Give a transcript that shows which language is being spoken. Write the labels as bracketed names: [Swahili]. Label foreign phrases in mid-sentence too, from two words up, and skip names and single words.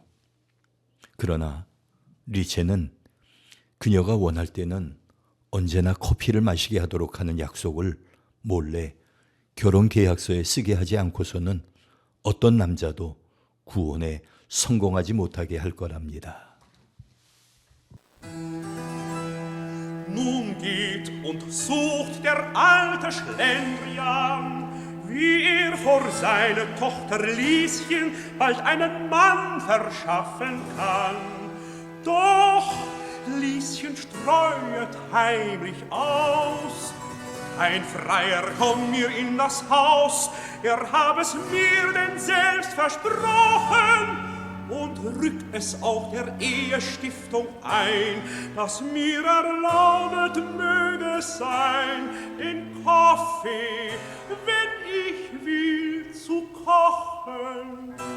[Korean] 그러나 리첸은 그녀가 원할 때는 언제나 커피를 마시게 하도록 하는 약속을 몰래 결혼 계약서에 쓰게 하지 않고서는 어떤 남자도 구원에 성공하지 못하게 할 거랍니다. [German] Nun geht und sucht der alte Schlendrian, wie er vor seine Tochter Lieschen bald einen Mann verschaffen kann. Doch Lieschen streuet heimlich aus, ein Freier komm mir in das Haus, hab es mir denn selbst versprochen, und rückt es auch der Ehestiftung ein, dass mir erlaubet möge sein, den Kaffee, wenn ich will, zu kochen.